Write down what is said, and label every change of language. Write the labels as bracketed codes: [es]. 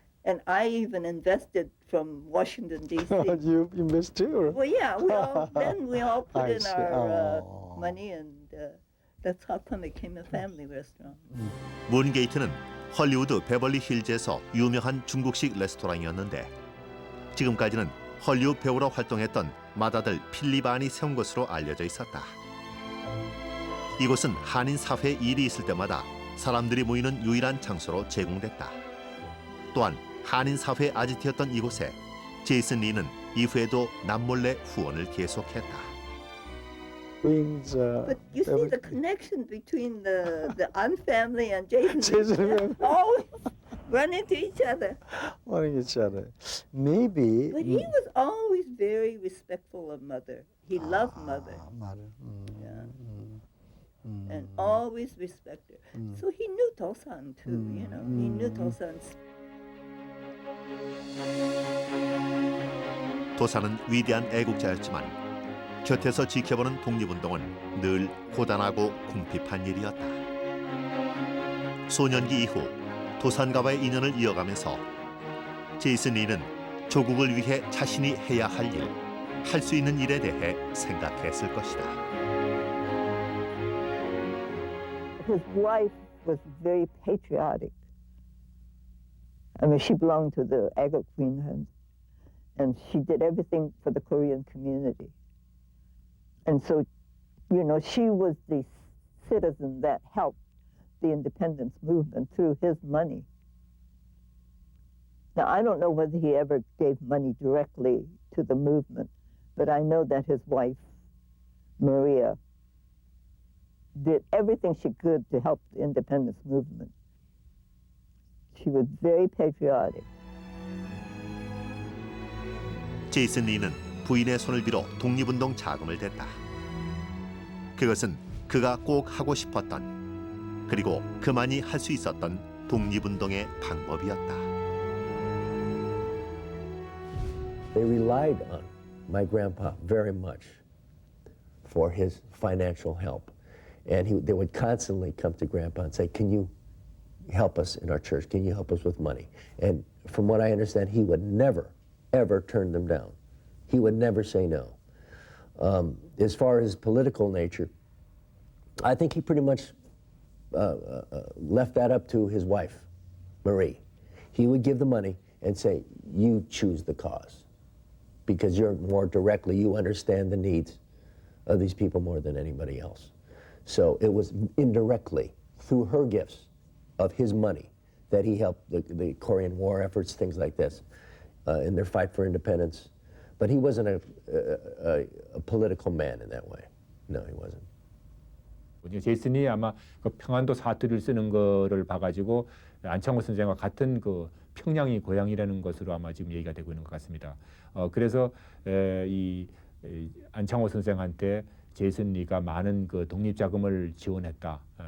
[en] And I even invested from Washington, D.C. You invest too? Or? Well, yeah, we all put I in see. our Oh. money, and that's how come it became a family restaurant. [ko] 문게이트는 헐리우드 베벌리 힐즈에서 유명한 중국식 레스토랑이었는데 지금까지는 헐리우드 배우로 활동했던 맏아들 필립 안이 세운 것으로 알려져 있었다. 이곳은 한인 사회 일이 있을 때마다 사람들이 모이는 유일한 장소로 제공됐다. 또한 한인 사회 아지트였던 이곳에 제이슨 리는 이후에도 남몰래 후원을 계속했다. [en] But you see the connection between the An family and Jason. Jason. Always run into each other. Wanting each other. Maybe. But he was always very respectful of mother. He loved mother. Mother. And always respect her. So he knew Tosan too, you know. He knew Tosan's. [ko] 도산은 위대한 애국자였지만 곁에서 지켜보는 독립운동은 늘 고단하고 궁핍한 일이었다. 소년기 이후 도산가와의 인연을 이어가면서 제이슨 리는 조국을 위해 자신이 해야 할 일, 할 수 있는 일에 대해 생각했을 것이다. [en] His wife was very patriotic. I mean, she belonged to the Aga Queen, and she did everything for the Korean community. And so, you know, she was the citizen that helped the independence movement through his money. Now, I don't know whether he ever gave money directly to the movement, but I know that his wife, Maria, did everything she could to help the independence movement. She was very patriotic. [ko] 제이슨 리는 부인의 손을 빌어 독립운동 자금을 댔다. 그것은 그가 꼭 하고 싶었던 그리고 그만이 할 수 있었던 독립운동의 방법이었다. [en] They relied on my grandpa very much for his financial help. And they would constantly come to Grandpa and say, can you help us in our church? Can you help us with money? And from what I understand, he would never, ever turn them down. He would never say no. As far as political nature, I think he pretty much left that up to his wife, Marie. He would give the money and say, you choose the cause because you're more directly, you understand the needs of these people more than anybody else. So it was indirectly through her gifts of his money that he helped the Korean War efforts, things like this, in their fight for independence. But he wasn't a political man in that way. No, he wasn't. [ko] 제이슨이 아마 그 평안도 사투리를 쓰는 거를 봐가지고 안창호 선생과 같은 그 평양이 고향이라는 것으로 아마 지금 얘기가 되고 있는 것 같습니다. 그래서 이 안창호 선생한테 제이슨 리가 많은 그 독립 자금을 지원했다.